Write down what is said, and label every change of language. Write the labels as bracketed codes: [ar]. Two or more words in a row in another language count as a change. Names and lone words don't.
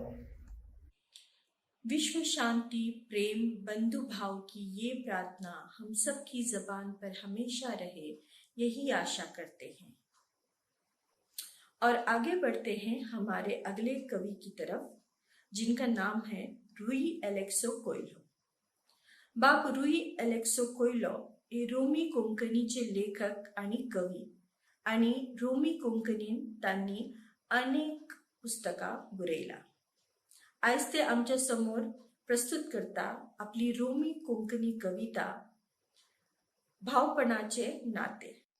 [hi] विश्व शांति, प्रेम, बंधु भाव की ये प्रार्थना हम सब की जबान पर हमेशा रहे, यही आशा करते हैं। और आगे बढ़ते हैं हमारे अगले कवि की तरफ, जिनका नाम है रुई एलेक्सो कोयलो। [kok] बाप रुई एलेक्सो कोयलो हे रोमी कोंकणीचे लेखक आणि कवी, आणि रोमी कोंकणीन त्यांनी अनेक पुस्तकां बरयला। आज ते आमच्या समोर प्रस्तुत करता आपली रोमी कोंकणी कविता भावपणाचे नाते।